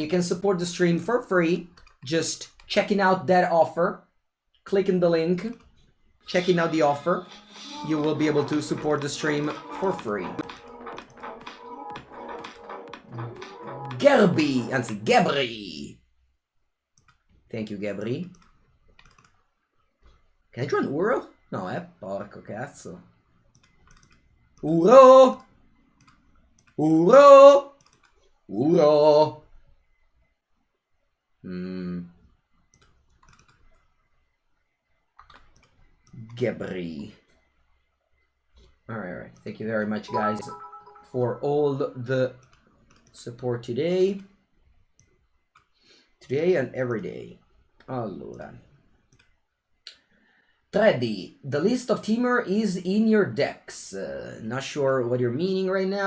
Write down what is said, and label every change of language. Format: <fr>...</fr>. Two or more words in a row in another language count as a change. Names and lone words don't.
<en>You can support the stream for free. Just checking out that offer, clicking the link, checking out the offer. You will be able to support the stream for free.</en> <it>Gerby, anzi Gebri.</it> <en>Thank you, Gebri. Can I draw an Uro?</en> <it>No, porco cazzo.</it> <en>Uro! Uro! Uro! Gebri. Alright. Thank you very much, guys, for all the support today. Today and every day.</en> <it>Allora.</it> <en>3D. The list of Temur is in your decks. Not sure what you're meaning right now.</en>